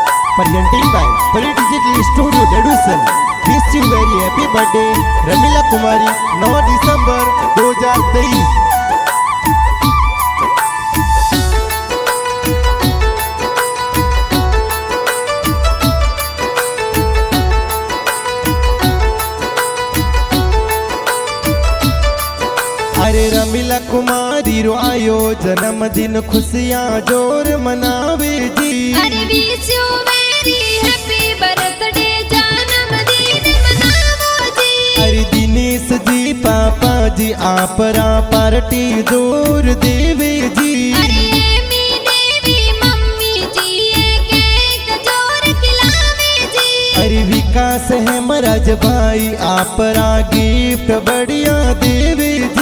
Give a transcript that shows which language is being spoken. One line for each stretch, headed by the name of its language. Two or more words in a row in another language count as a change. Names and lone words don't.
English: presenting by Political Studio Deduction. Wish you very happy birthday, Ramila Kumari, 9 December 2023.
Marwari: अरे रमीला कुमारी रो आयो जन्मदिन खुशियां जोर मनावे जी।
English: अरे wish you very happy birthday जन्मदिन मनावो जी।
Marwari: अरे दिनेश जी पापा जी आपरा पार्टी जोर देवे जी। अरे एमी देवी मम्मी जी ये केक जोर खिलावे जी। अरे विकास है महाराज भाई आपरा गिफ्ट बढ़िया देवे जी।